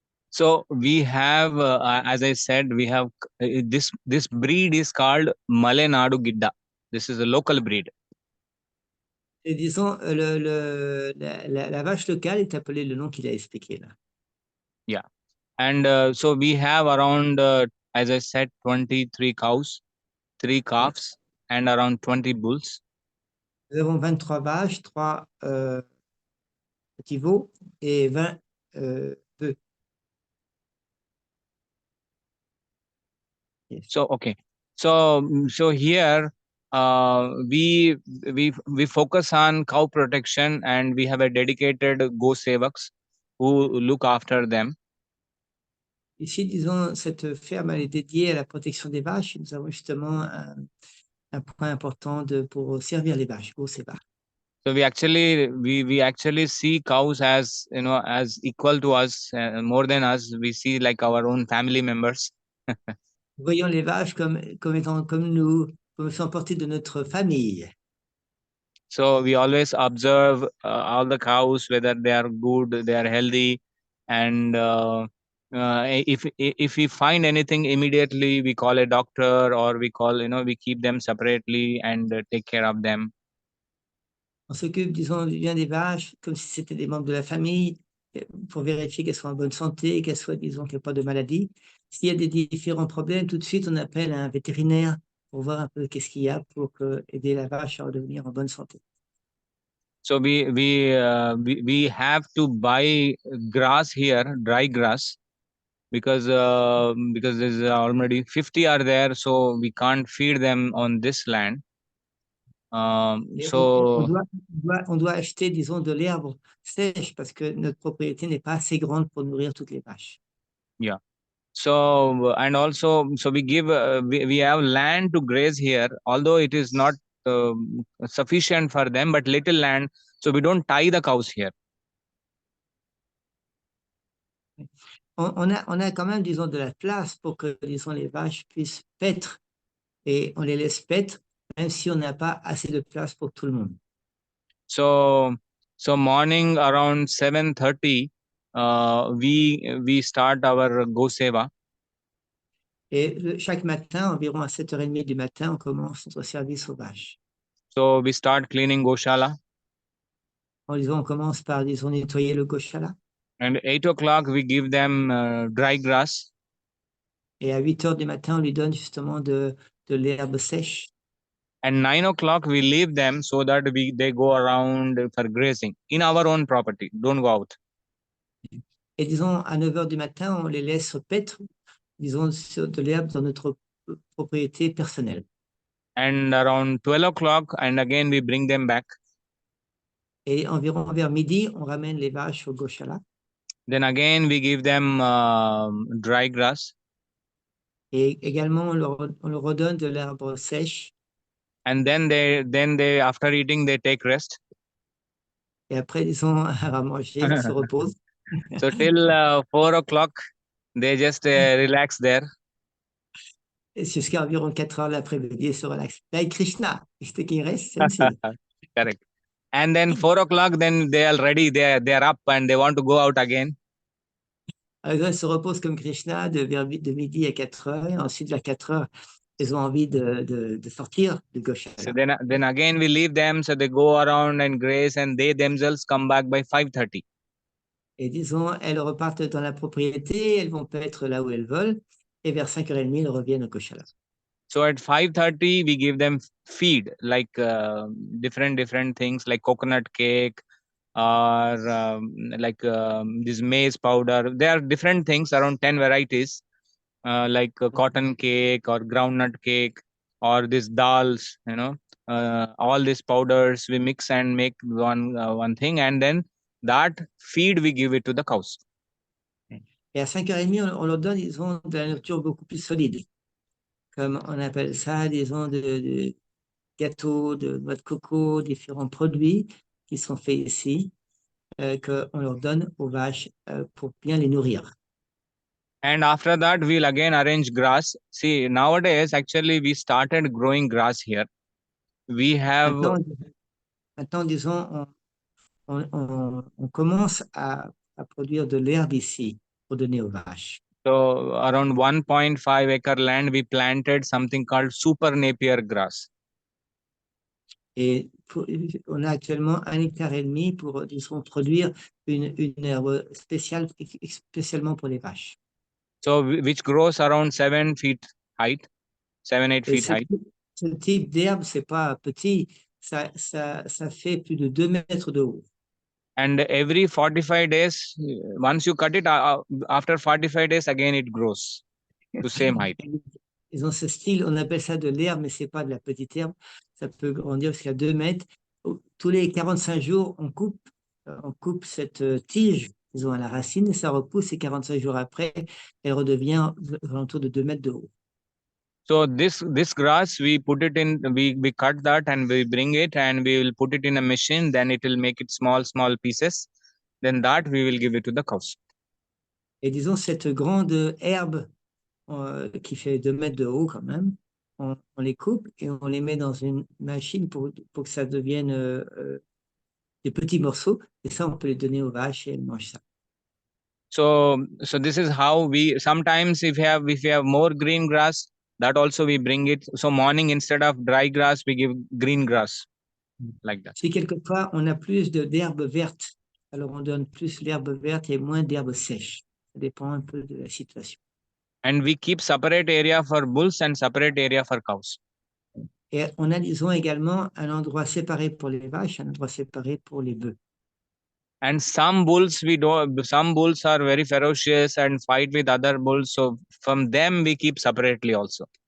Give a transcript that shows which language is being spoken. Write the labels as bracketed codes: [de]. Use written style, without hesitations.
[en] So we have, as I said, we have this breed is called Malenadu Gidda. This is a local breed. [fr] Et disons, la vache locale est appelée le nom qu'il a expliqué là. [en] Yeah. And so we have around as I said, 23 cows, 3 calves, and around 20 bulls. [fr] Nous avons 23 vaches, 3 petits veaux et 20 bœufs. [en] Yes. So okay, so here we focus on cow protection, and we have a dedicated go sevaks who look after them. [fr] Ici, disons, cette ferme elle est dédiée à la protection des vaches. Nous avons justement un point important pour servir les vaches, go seva. [en] So we actually see cows as, you know, as equal to us, more than us. We see like our own family members. [fr] Voyons les vaches comme étant comme nous, comme faisant partie de notre famille. [en] So we always observe all the cows, whether they are good, they are healthy, and if we find anything immediately, we call a doctor, or we call, you know, we keep them separately and take care of them. [fr] On s'occupe, disons, bien des vaches comme si c'était des membres de la famille pour vérifier qu'elles soient en bonne santé, qu'elles soient, disons, qu'il n'y a pas de maladie. S'il y a des différents problèmes, tout de suite, on appelle un vétérinaire pour voir un peu qu'est-ce qu'il y a pour aider la vache à redevenir en bonne santé. [en] So we have to buy grass here, dry grass, because there's already 50 are there, so we can't feed them on this land. [fr] Et [en] So [fr] on doit acheter, disons, de l'herbe sèche parce que notre propriété n'est pas assez grande pour nourrir toutes les vaches. [en] yeah. So and also, so we give we have land to graze here, although it is not sufficient for them, but little land, so we don't tie the cows here. [fr] On a quand même, disons, de la place pour que, disons, les vaches puissent paître et on les laisse paître, même si on n'a pas assez de place pour tout le monde. [en] So morning around 7:30, we start our go seva. [fr] Et chaque matin, environ à 7h30 du matin, on commence notre service aux vaches. [en] So we start cleaning goshala. [fr] On commence par, disons, nettoyer le goshala. [en] And 8 o'clock we give them dry grass. [fr] Et à 8h du matin, on lui donne justement de l'herbe sèche. [en] And 9 o'clock we leave them so that they go around for grazing in our own property. Don't go out. [fr] Et disons, à 9h du matin, on les laisse paître, disons, de l'herbe dans notre propriété personnelle. [en] And around 12 o'clock, and again we bring them back. [fr] Et environ vers midi, on ramène les vaches au goshala. [en] Then again we give them dry grass. [fr] Et également, on leur redonne de l'herbe sèche. [en] And then they after eating they take rest. [fr] Et après, disons, à manger, ils se reposent. [en] So till 4 o'clock, they just relax there. [fr] Et jusqu'à environ 4h l'après-midi, ils se relaxent. [en] Like Krishna, [fr] c'était qui reste, sensei. [en] Correct. And then 4 o'clock, then they are ready. They are up and they want to go out again. [fr] Alors, ils se reposent comme Krishna de midi à 4h. Et ensuite, vers 4h, ils ont envie de sortir du goshala. [en] So then again we leave them, so they go around and graze, and they themselves come back by 5:30. [fr] Et disons, elles repartent dans la propriété, elles vont paître là où elles veulent. Et vers 5h30, elles reviennent au goshala. [en] So at 5:30 we give them feed, like different things like coconut cake, or like this maize powder. There are different things, around 10 varieties, like cotton cake or groundnut cake, or this dals, you know, all these powders we mix and make one thing, and then that feed we give it to the cows. [fr] Et à 5h30, on leur donne, disons, de la nourriture beaucoup plus solide. Comme on appelle ça, disons, de gâteaux, de noix de coco, différents produits qui sont faits ici, qu'on leur donne aux vaches pour bien les nourrir. [en] And after that, we'll again arrange grass. See, nowadays, actually, we started growing grass here. We have [fr] Maintenant, disons, on commence à produire de l'herbe ici pour donner aux vaches. [en] so around 1.5 acre land, we planted something called super napier grass. [fr] Et on a actuellement 1,5 hectare pour, disons, produire une herbe spéciale, spécialement pour les vaches. [en] So which grows around 7 feet height, 7-8 [fr] Et [en] feet height. [fr] ce type d'herbe, c'est pas petit, ça fait plus de 2 mètres de haut. [en] And every 45 days, once you cut it, after 45 days, again it grows to same height. [fr] Ils ont ce style, on appelle ça de l'herbe, mais c'est pas de la petite herbe. Ça peut grandir jusqu'à 2 mètres. Tous les 45 jours, on coupe cette tige, disons, à la racine, et ça repousse, et 45 jours après, elle redevient alentour de 2 mètres de haut. [en] So this grass, we put it in, we cut that and we bring it and we will put it in a machine. Then it will make it small pieces. Then that we will give it to the cows. [fr] Et disons, cette grande herbe qui fait 2 mètres de haut quand même, on les coupe et on les met dans une machine pour que ça devienne des petits morceaux. Et ça, on peut les donner aux vaches et elles mangent ça. [en] So this is how we, sometimes if we have more green grass, that also we bring it. So morning, instead of dry grass, we give green grass, like that. [fr] Si quelquefois on a plus d'herbes vertes, alors on donne plus l'herbe verte et moins d'herbes sèches. Ça dépend un peu de la situation. [en] And we keep separate area for bulls and separate area for cows. [fr] Et on a, disons, également un endroit séparé pour les vaches, un endroit séparé pour les bœufs. [en] And some bulls are very ferocious and fight with other bulls. So from them we keep separately also.